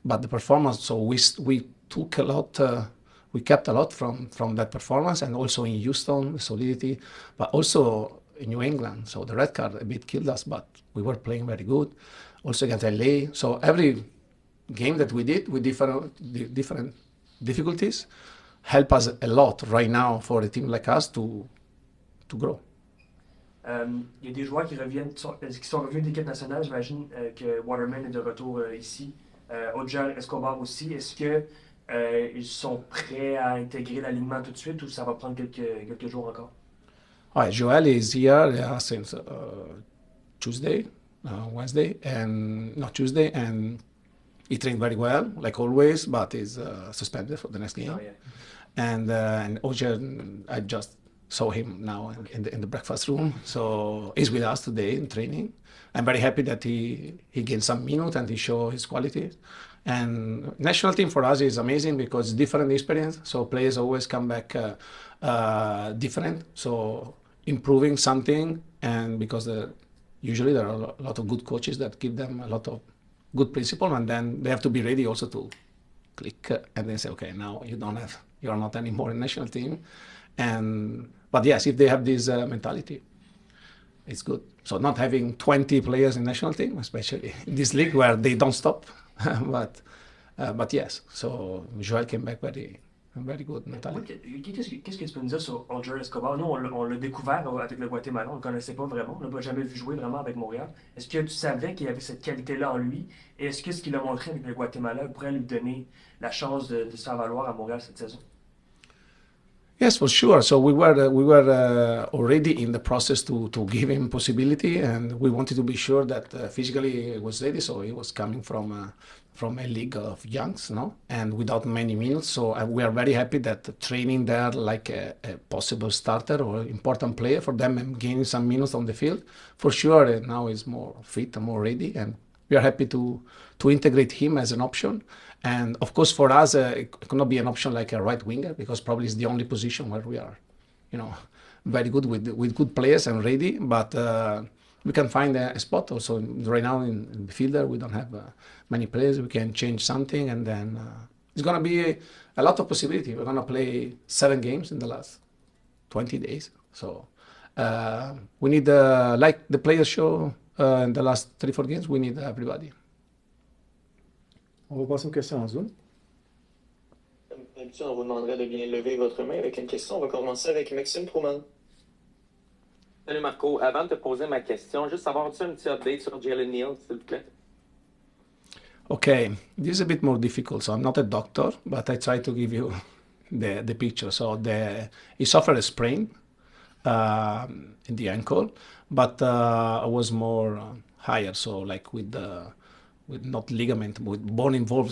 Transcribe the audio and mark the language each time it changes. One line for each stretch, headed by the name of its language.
English: But the performance, so we took a lot, we kept a lot from that performance, and also in Houston, solidity, but also in New England. So the red card a bit killed us, but we were playing very good. Also against LA. So every game that we did with different difficulties help us a lot right now for a team like us to grow.
French: Il y a des joueurs qui sont revenus de l'équipe nationale. J'imagine que Waterman est de retour ici. Odjar Escobar aussi. Est-ce que ils sont prêts à intégrer l'alignement tout de suite ou ça va prendre quelques jours encore?
English: All right, Joel is here since Tuesday, Wednesday, and not Tuesday, and he trained very well, like always, but is suspended for the next game. Oh, yeah. And Oja, I just saw him now in the breakfast room, so he's with us today in training. I'm very happy that he gained some minutes and he showed his quality. And national team for us is amazing because different experience, so players always come back different, so improving something, and because usually there are a lot of good coaches that give them a lot of good principle, and then they have to be ready also to click and then say, okay, now you're not anymore in national team. But yes, if they have this mentality, it's good. So not having 20 players in national team, especially in this league where they don't stop, but yes. So Joel came back very good mentality.
French: Qu'est-ce que tu peux nous dire sur Roger Escobar? Nous, on l'a découvert avec le Guatemala, on ne le connaissait pas vraiment, on ne l'a jamais vu jouer vraiment avec Montréal. Est-ce que tu savais qu'il y avait cette qualité-là en lui? Et est-ce que ce qu'il a montré avec le Guatemala pourrait lui donner la chance de se faire valoir à Montréal cette saison?
English: Yes, for sure. So we were already in the process to give him possibility, and we wanted to be sure that physically he was ready. So he was coming from a league of youngs, no, and without many minutes. So we are very happy that training there like a possible starter or important player for them and gaining some minutes on the field, for sure. Now he's more fit and more ready, and we are happy to integrate him as an option. And of course, for us, it cannot be an option like a right winger because probably it's the only position where we are, very good with good players and ready. But we can find a spot also. Right now in the fielder, we don't have many players. We can change something, and then it's gonna be a lot of possibility. We're gonna play 7 games in the last 20 days. So we need, like the players show in the last 3-4 games, we need everybody.
French: On va passer aux questions en Zoom. Comme d'habitude, on vous demanderait de bien lever votre main avec une question. On va commencer avec Maxime Trouman. Salut Marco. Avant de te poser ma question, juste savoir-tu un petit update sur Jalen Neal, s'il te plaît?
English: Okay, this is a bit more difficult. So I'm not a doctor, but I try to give you the picture. So he suffered a sprain in the ankle, but I was more higher. So like with not ligament, with bone involved.